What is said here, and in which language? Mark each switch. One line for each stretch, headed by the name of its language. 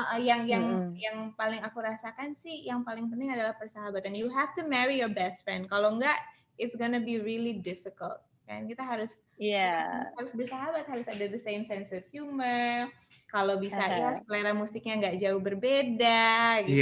Indonesian: Yang paling aku rasakan sih, yang paling penting adalah persahabatan.
English: You have to marry your best friend.
Indonesian: Kalau enggak,
English: it's gonna be really difficult.
Indonesian: Kan kita harus bersahabat, harus ada
English: the same sense of humor.
Indonesian: Kalau bisa ya selera musiknya nggak jauh berbeda gitu.